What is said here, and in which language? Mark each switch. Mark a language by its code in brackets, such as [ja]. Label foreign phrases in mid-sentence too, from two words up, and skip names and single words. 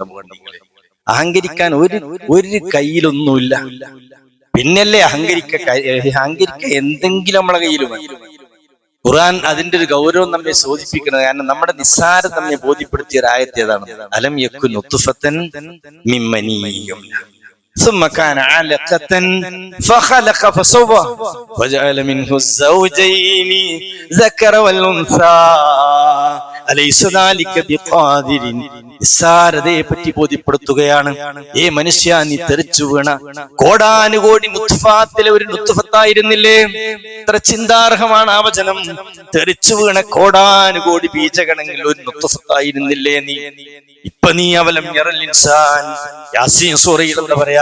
[ml] അഹങ്കരിക്കാൻ ഒരു കയ്യിലൊന്നുമില്ല, പിന്നല്ലേ അഹങ്കരിക്ക എന്തെങ്കിലും നമ്മളെ കയ്യിലും. ഖുർആൻ അതിന്റെ ഒരു ഗൗരവം നമ്മെ സൂചിപ്പിക്കുന്നത്. കാരണം നമ്മുടെ നിസ്സാരം നമ്മെ ബോധ്യപ്പെടുത്തിയ ഒരു ആയത്ത് ഏതാണ്? [ar] ألم يك نطفة من مني ثم كان علقة فخلق فسوى وجعل منه الزوجين ذكر والأنثى أليس ذلك بقادر. [ml] നിസ്സാരതയെ പറ്റി ബോധ്യപ്പെടുത്തുകയാണ്. ഏ മനുഷ്യ, നീ തെറിച്ചു വീണ കോടാനുകോടി നുത്ഫാത്തിലെ ഒരു നുത്ഫത്തായിരുന്നില്ലേ? ഇത്ര ചിന്താർഹമാണ് ആ വചനം. തെറിച്ചു വീണ കോടാനുകോടി ബീജഗണങ്ങളിൽ ഒരു നുത്ഫത്തായിരുന്നില്ലേ നീ? ഇപ്പൊ നീ [ar] أولم ير الإنسان [ml] യാസീൻ സൂറയിൽ എന്താ പറയാ?